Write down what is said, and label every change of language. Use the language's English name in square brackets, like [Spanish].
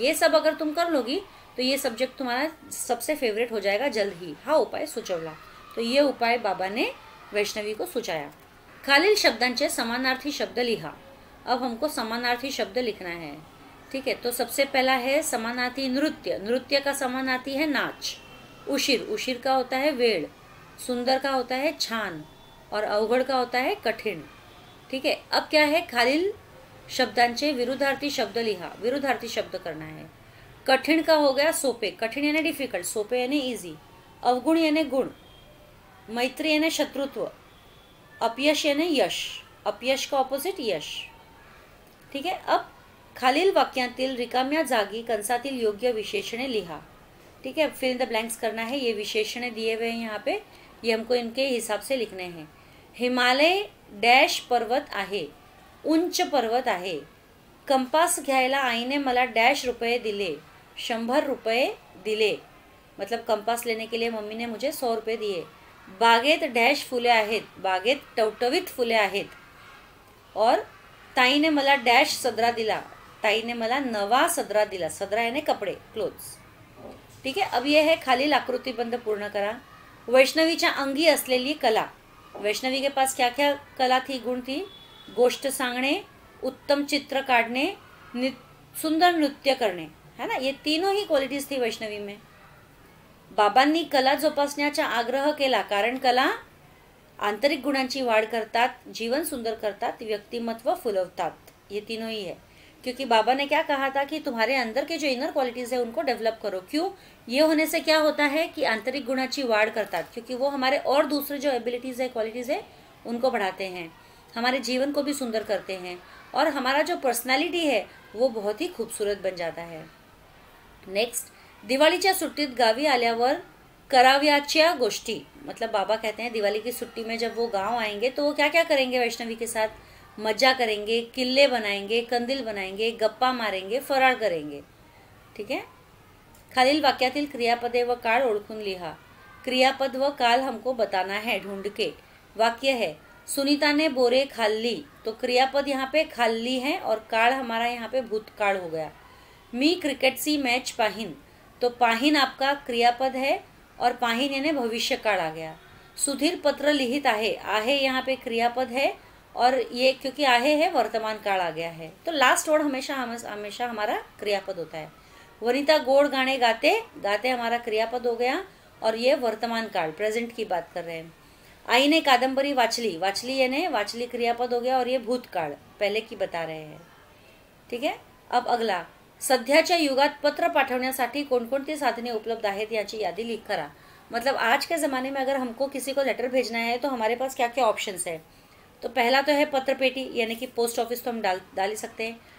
[Hindi] ये सब अगर तुम कर लोगी तो ये सब्जेक्ट तुम्हारा सबसे फेवरेट हो जाएगा जल्द ही. [Marathi] हा उपाय सुचवला. [Hindi] तो ये उपाय बाबा ने वैष्णवी को सुझाया. [Marathi] खालील शब्दांचे समानार्थी शब्द लिहा. [Hindi] अब हमको समानार्थी शब्द लिखना है. ठीक है. तो सबसे पहला है समानार्थी नृत्य. नृत्य का समानार्थी है नाच. उशीर, उशीर का होता है वेळ. सुंदर का होता है छान. और अवघड का होता है कठीण. ठीक है. अब क्या है, [Marathi] खालील शब्दांचे विरुद्धार्थी शब्द लिहा. [Hindi] विरुद्धार्थी शब्द करना है. कठीण का हो गया सोपे. कठीण यानी डिफिकल्ट, सोपे यानी इजी. अवगुण यानी गुण. मैत्री यानी शत्रुत्व. अपयश यानी यश. अपयश का ऑपोजिट यश. ठीक है. [Marathi] अब खालील वाक्यांतील रिकाम्या जागी कंसातील योग्य विशेषणे लिहा. [Hindi] ठीक है. फिल इन द ब्लैंक्स करना है. ये विशेषणे दिए हुए हैं यहाँ पे, ये हमको इनके हिसाब से लिखने हैं. [Marathi] हिमालय डॅश पर्वत आहे. उंच पर्वत आहे. कंपास घ्यायला आईने मला डॅश रुपये दिले. 100 रुपये दिले. [Hindi] मतलब कंपास लेने के लिए मम्मी ने मुझे 100 रुपये दिए. [Marathi] बागेत डॅश फुले आहेत. बागेत टवटवीत फुले आहेत. और ताईने मला डॅश सदरा दिला. ताईने मला नवा सदरा दिला. [Hindi] सदरा यानी कपड़े, क्लोथ्स. ठीक है. अब यह है [Marathi] खालील आकृतिबंध पूर्ण करा. वैष्णवीच्या अंगी असलेली कला. [Hindi] वैष्णवी के पास क्या क्या कला थी, गुण थी. [Marathi] गोष्ट सांगणे, उत्तम चित्र काढणे, सुंदर नृत्य करणे, [Hindi] है ना. ये तीनों ही क्वालिटीज थी वैष्णवी में. [Marathi] बाबांनी कला जोपासण्याचा आग्रह केला कारण कला आंतरिक गुणांची वाढ करतात, जीवन सुंदर करतात, व्यक्तिमत्व फुलवतात. [Hindi] ये तीनों ही है. क्योंकि बाबा ने क्या कहा था कि तुम्हारे अंदर के जो इनर क्वालिटीज है उनको डेवलप करो. क्यों? ये होने से क्या होता है कि [Marathi] आंतरिक गुणाची वाढ करतात, [Hindi] क्योंकि वो हमारे और दूसरे जो एबिलिटीज है, क्वालिटीज है, उनको बढ़ाते हैं. हमारे जीवन को भी सुंदर करते हैं और हमारा जो पर्सनालिटी है वो बहुत ही खूबसूरत बन जाता है। नेक्स्ट, [Marathi] दिवाळीच्या सुट्टीत गावी आल्यावर कराव्याच्या गोष्टी, [Hindi] मतलब बाबा कहते हैं दिवाली की छुट्टी में जब वो गांव आएंगे तो वो क्या क्या करेंगे वैष्णवी के साथ, मज्जा करेंगे, किल्ले बनाएंगे, कंदील बनाएंगे, गप्पा मारेंगे, फराळ करेंगे। ठीक है। [Marathi] खालील वाक्यातील क्रियापदे व काळ ओळखून लिहा। [Hindi] क्रियापद व काल हमको बताना है ढूंढ के। वाक्य है [Marathi] सुनीता ने बोरे खाल्ली, [Hindi] तो क्रियापद यहाँ पे खाल्ली है और काळ हमारा यहाँ पे भूतकाळ हो गया। [Marathi] मी क्रिकेटची मैच पाहिन, [Hindi] तो पाहिन आपका क्रियापद है और पाहिन यानी भविष्य काळ आ गया। [Marathi] सुधीर पत्र लिहित आहे, [Hindi] आहे यहाँ पे क्रियापद है और ये क्योंकि आहे है वर्तमान काल आ गया है, तो लास्ट वर्ड हमेशा हमारा क्रियापद होता है। [Marathi] वनिता गोड गाने गाते, [Hindi] गाते हमारा क्रियापद हो गया और ये वर्तमान काल प्रेजेंट की बात कर रहे हैं। [Marathi] आई ने कादंबरी वाचली, [Hindi] वाचली यानी वाचली क्रियापद हो गया और ये भूतकाळ पहले की बता रहे हैं। ठीक है। अब अगला, [Marathi] सध्याच्या युगात पत्र पाठवण्यासाठी कोणकोणती साधने उपलब्ध आहेत याची यादी लिख करा। [Hindi] मतलब आज के ज़माने में अगर हमको किसी को लेटर भेजना है तो हमारे पास क्या क्या ऑप्शंस है। तो पहला तो है पत्र पेटी यानी कि पोस्ट ऑफिस, तो हम डाल ही सकते हैं।